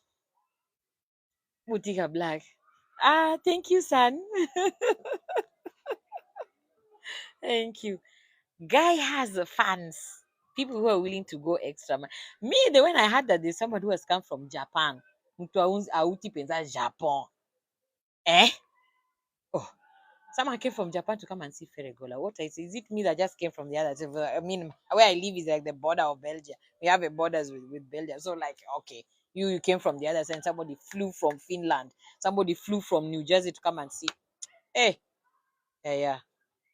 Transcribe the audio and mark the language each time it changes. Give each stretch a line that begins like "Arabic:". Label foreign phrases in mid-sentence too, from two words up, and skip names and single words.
English: Botica Black. Thank you, son. Thank you. Guy has fans. People who are willing to go extra. Me, when I heard that there's somebody who has come from Japan.
Swahili: Mtu auti penza Japan.
English: Oh, someone came from Japan to come and see Ferregola. What is it me that just came from the other side? I mean, where I live is like the border of Belgium. We have a borders with Belgium. So like, okay, you came from the other side. Somebody flew from Finland. Somebody flew from New Jersey to come and see.